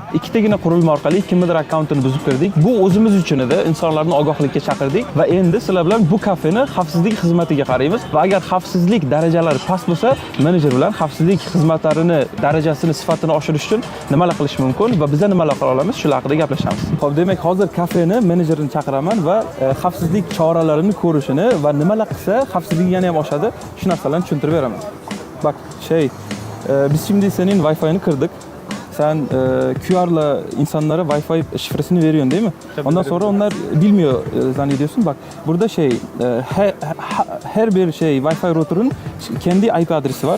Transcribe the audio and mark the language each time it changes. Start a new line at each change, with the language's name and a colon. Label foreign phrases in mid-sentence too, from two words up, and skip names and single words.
Uzbek: Ikkitagina qurilma orqali kimdir akkauntini buzib kirdik. Bu o'zimiz uchun edi, insonlarni ogohlikka chaqirdik va endi sizlar bilan bu kafeni xavfsizlik xizmatiga qaraymiz va agar xavfsizlik darajalari past bo'lsa, menejer bilan xavfsizlik xizmatlarini darajasini, sifatini oshirish uchun nimalar qilish mumkin va biz nimalar qila olamiz, shular haqida gaplashamiz. Xo'p, demak, hozir kafeni menejerini chaqiraman va xavfsizlik choralarini ko'rishini va nimalar qilsa xavfsizligi yana ham oshadi, shu narsalarni tushuntirib beraman.
Turkish: Bak, biz şimdi senin Wi-Fi'ni kırdık. Sen QR'la insanlara Wi-Fi şifresini veriyorsun değil mi? Tabii, ondan sonra onlar bilmiyor zannediyorsun. Bak burada her bir Wi-Fi router'ın kendi IP adresi var.